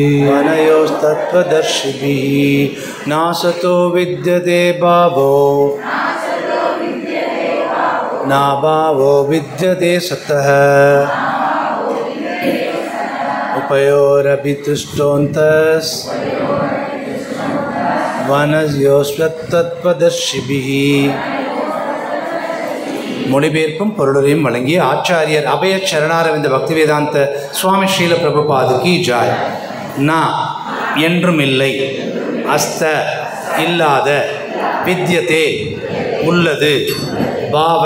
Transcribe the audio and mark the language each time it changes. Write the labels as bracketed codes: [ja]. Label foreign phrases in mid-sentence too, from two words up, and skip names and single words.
[sa] नासतो विद्यते भावो नाभावो विद्यते सतः उभयोरपि दृष्टान्तः स्वनयोस्तत्त्वदर्शिभिः. [ta] மொழிபெயர்ப்பும் பொருளையும் வழங்கிய ஆச்சாரியர் அபய சரணாரவிந்த பக்திவேதாந்த சுவாமி ஸ்ரீல பிரபுபாதுக்கு ஜாய். நா என்றும் இல்லை, அஸ்த இல்லாத, வித்யதே உள்ளது, பாவ